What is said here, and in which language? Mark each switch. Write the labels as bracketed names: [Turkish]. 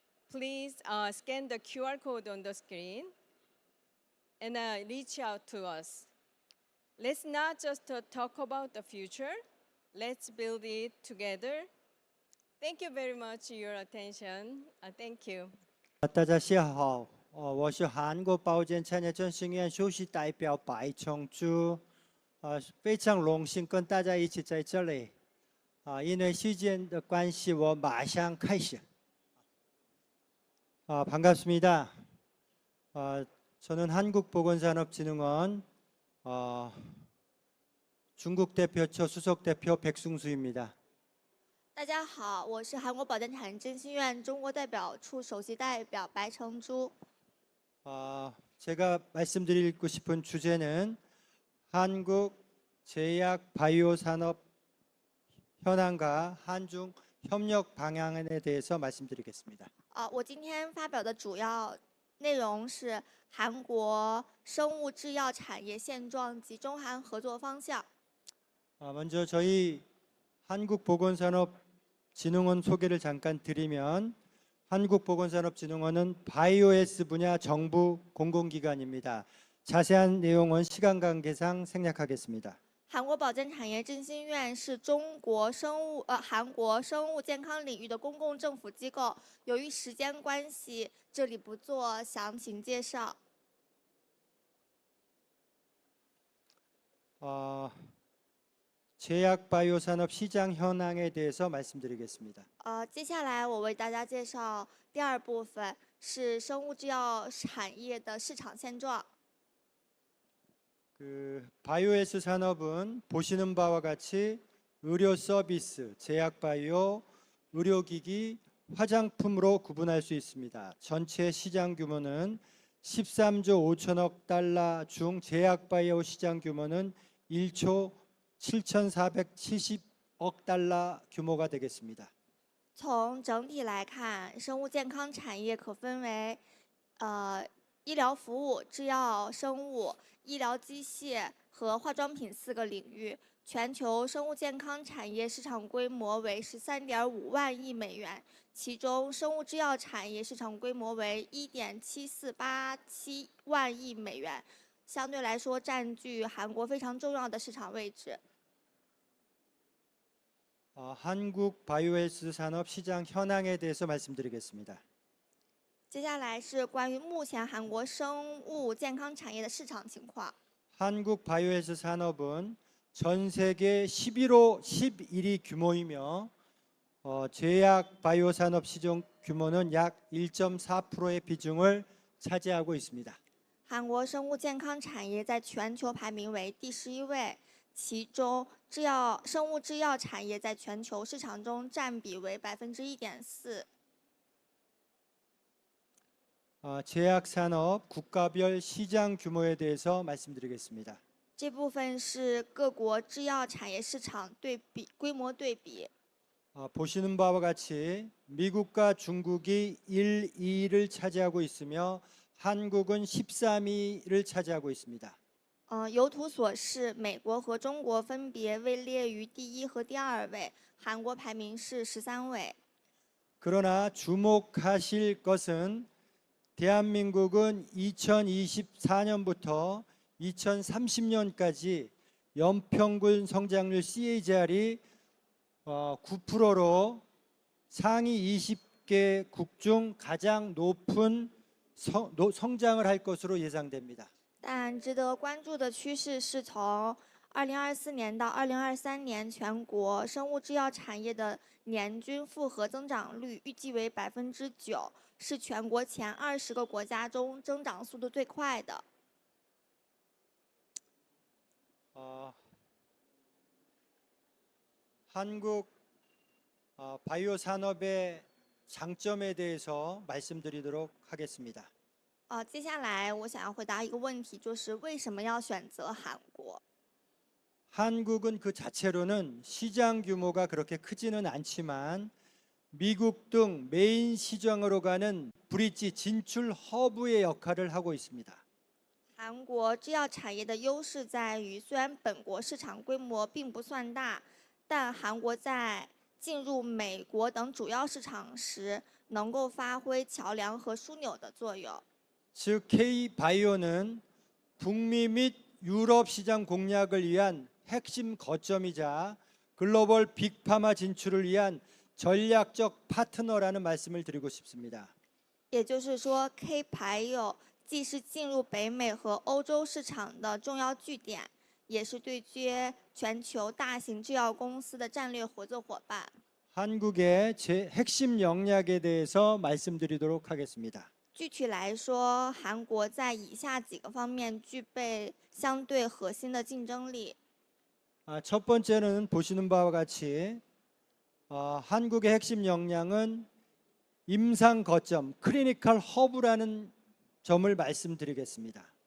[English] Please scan the QR code on the screen and reach out to us. Let's not just talk about the future, let's build it together. Thank you very much for your attention. Thank you. [Chinese] 大家下好，我是韩国保健产业振兴院首席代表白崇珠，非常荣幸跟大家一起在这里，因为时间的关系，我马上开始。 [Korean] 반갑습니다. 저는 한국보건산업진흥원 중국 대표처 수석 대표 백승수입니다. [Chinese] 大家好，我是韩国保健产业振兴院中国代表处首席代表白成珠。 [Korean] 제가 말씀드리고 싶은 주제는 한국 제약 바이오 산업 현황과 한중 협력 방향에 대해서 말씀드리겠습니다. [Chinese] 我今天发表的主要内容是韩国生物制药产业现状及中韩合作方向。 [Korean] 먼저 저희 한국보건산업진흥원 소개를 잠깐 드리면 한국보건산업진흥원은 바이오에스 분야 정부 공공기관입니다. 자세한 내용은 시간 관계상 생략하겠습니다. [Chinese] 韩国保健产业振兴院是韩国生物健康领域的公共政府机构。由于时间关系，这里不做详情介绍。 [Korean] 제약 바이오 산업 시장 현황에 대해서 말씀드리겠습니다. [Chinese] 接下来我为大家介绍第二部分，是生物制药产业的市场现状。 [Korean] 바이오에스 산업은 보시는 바와 같이 의료 서비스, 제약 바이오, 의료기기, 화장품으로 구분할 수 있습니다. 전체 시장 규모는 13조 5천억 달러 중 제약 바이오 시장 규모는 1조 7,470억 달러 규모가 되겠습니다. [Chinese] 从整体来看，生物健康产业可分为，医疗服务、制药、生物、医疗机械和化妆品4个领域。全球生物健康产业市场规模为13.5万亿美元，其中生物制药产业市场规模为1.7487万亿美元，相对来说占据韩国非常重要的市场位置。 [Korean] 한국 바이오헬스 산업 시장 현황에 대해서 말씀드리겠습니다. [Chinese] 接下来是关于目前韩国生物健康产业的市场情况。 [Korean] 한국 바이오헬스 산업은 전 세계 11위 규모이며 제약 바이오 산업 시장 규모는 약 1.4%의 비중을 차지하고 있습니다. [Chinese] 韩国生物健康产业在全球排名为第11位，其中生物制药产业在全球市场中占比为1.4%。 [Korean] 제약 산업 국가별 시장 규모에 대해서 말씀드리겠습니다. [Chinese] 这部分是各国制药产业市场规模对比。 [Korean] 보시는 바와 같이 미국과 중국이 1, 2위를 차지하고 있으며 한국은 13위를 차지하고 있습니다. [Chinese] 由图所示，美国和中国分别位列于第1和第2位，韩国排名是13位。 [Korean] 그러나 주목하실 것은 대한민국은 2024년부터 2030년까지 연평균 성장률 CAGR이 9%로 상위 20개국 중 가장 높은 성장을 할 것으로 예상됩니다. [Chinese] 但值得关注的趋势是从2024年到2023年，全国生物制药产业的年均复合增长率预计为9%，是全国前20个国家中增长速度最快的。 [Korean] 한국 바이오 산업의 장점에 대해서 말씀드리도록 하겠습니다. [Chinese] 接下来我想要回答一个问题，就是为什么要选择韩国？ [Korean] 한국은 그 자체로는 시장 규모가 그렇게 크지는 않지만 미국 등 메인 시장으로 가는 브릿지 진출 허브의 역할을 하고 있습니다. [Chinese] 韩国制药产业的优势在于，虽然本国市场规模并不算大，但韩国在进入美国等主要市场时，能够发挥桥梁和枢纽的作用。 [Korean] 즉 K-바이오는 북미 및 유럽 시장 공략을 위한 핵심 거점이자 글로벌 빅파마 진출을 위한 전략적 파트너라는 말씀을 드리고 싶습니다. [Chinese] 也就是说 ，K-바이오既是进入北美和欧洲市场的重要据点，也是对接全球大型制药公司的战略合作伙伴。 [Korean] 한국의 핵심 역량에 대해서 말씀드리도록 하겠습니다. [Chinese] 具体来说，韩国在以下几个方面具备相对核心的竞争力。 [Korean] 첫 번째는 보시는 바와 같이 한국의 핵심 역량은 임상 거점, 클리니컬 허브라는 점을 말씀드리겠습니다.